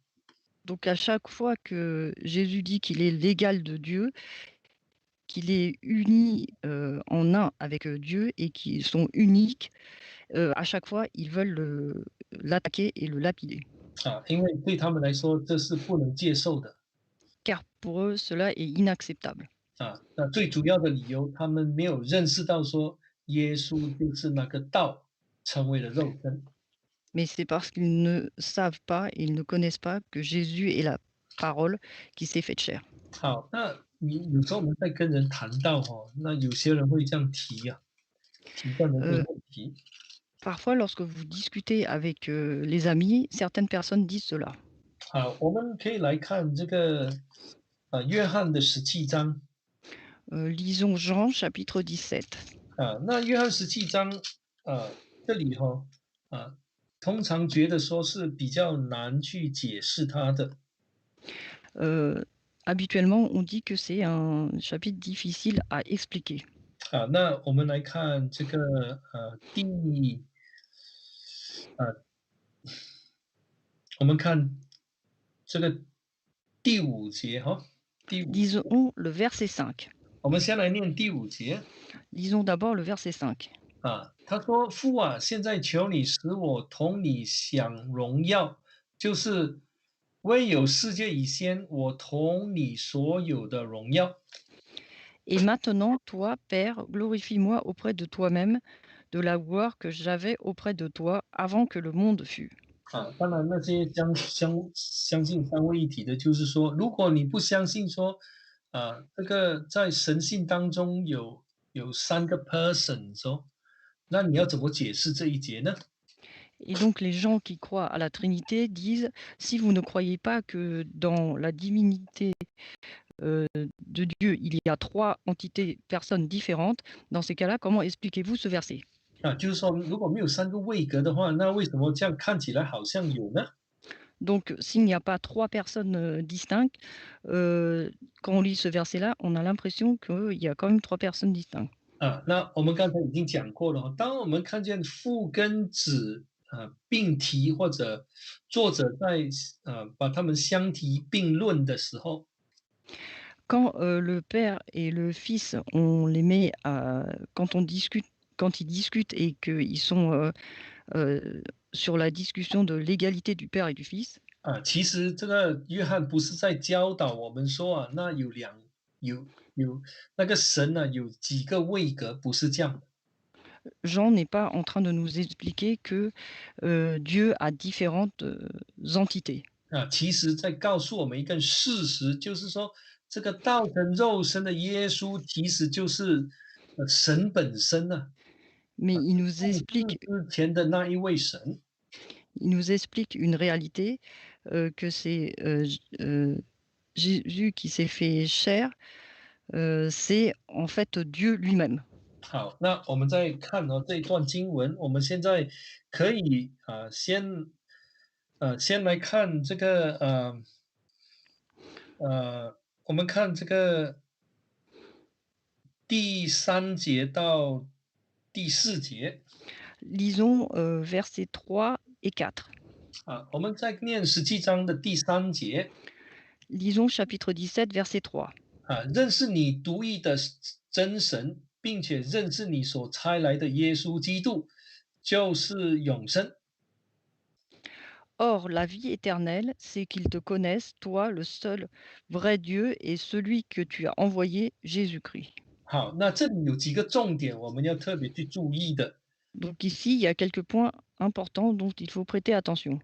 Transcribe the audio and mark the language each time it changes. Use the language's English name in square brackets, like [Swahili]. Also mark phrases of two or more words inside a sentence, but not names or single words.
[French] Donc à chaque fois que Jésus dit qu'il est l'égal de Dieu, qu'il est uni en un avec Dieu et qu'ils sont uniques, à chaque fois, ils veulent l'attaquer et le lapider. [Chinese] 因为对他们来说这是不能接受的。 [French] Car pour eux, cela est inacceptable. [Chinese] 那最主要的理由，他们没有认识到说耶稣就是那个道成为了肉身。 [French] Mais c'est parce qu'ils ne savent pas, ils ne connaissent pas que Jésus est la parole qui s'est faite chair. [Chinese] 好，那你有时候我们在跟人谈到那有些人会这样提这样的一个 Euh, 问题。 [French] Parfois, lorsque vous discutez avec les amis, certaines personnes disent cela. [Chinese] 我们可以来看这个约翰的17章。 [French] Lisons Jean chapitre 17. [Chinese] 那约翰17章这里通常觉得说是比较难去解释它的。 [French] Habituellement, on dit que c'est un chapitre difficile à expliquer. [Chinese] 那我们来看这个我们看这个第5节 [French] Lisons le verset 5. [Chinese] 我们先来念第5节。 [French] Lisons d'abord le verset 5. [Chinese] 他说：父啊，现在求你使我同你享荣耀，就是未有世界以先，我同你所有的荣耀。 [French] Et maintenant, toi, Père, glorifie-moi auprès de toi-même de la gloire que j'avais auprès de toi avant que le monde fût. [Chinese] 当然那些相信三位一体的，就是说，如果你不相信说，这个在神性当中有3个 person 那你要怎么解释这一节呢？ [French] Et donc les gens qui croient à la Trinité disent, si vous ne croyez pas que dans la divinité de Dieu, il y a 3 entités, personnes différentes, dans ces cas-là, comment expliquez-vous ce verset? [Chinese] 就是说如果没有3个位格的话，那为什么这样看起来好像有呢？ [French] Donc s'il n'y a pas 3 personnes distinctes, quand on lit ce verset-là, on a l'impression qu'il y a quand même 3 personnes distinctes. [Chinese] 那我们刚才已经讲过了当我们看见父跟子并提，或者作者在把他们相提并论的时候， [French] Quand le père et le fils, on les met quand ils discutent et qu'ils sont sur la discussion de l'égalité du père et du fils, [Chinese] 其实这个约翰不是在教导我们说那有有那个神呢有几个位格，不是这样的。 [French] Jean n'est pas en train de nous expliquer que Dieu a différentes entités. [Chinese] 啊，其实在告诉我们一个事实，就是说这个道成肉身的耶稣，其实就是神本身呢、 [French] Mais [Chinese] 在之前的那一位神。 [French] il nous explique une réalité, que c'est Jésus qui s'est fait chair, c'est en fait Dieu lui-même. [Chinese] 好，那我们再看这一段经文，我们现在可以先来看这个我们看这个第3节到第4节。 [French] Lisons versets 3 et 4. [Chinese] 我们在念17章的第3节。 [French] Lisons chapitre 17, verset 3. [Chinese] 认识你独一的真神，并且认识你所差来的耶稣基督，就是永生。 [French] Or, la vie éternelle, c'est qu'ils te connaissent, toi, le seul vrai Dieu, et celui que tu as envoyé, Jésus-Christ. [Chinese] 好，那这里有几个重点，我们要特别去注意的。 [French] Donc ici, il y a quelques points importants dont il faut prêter attention.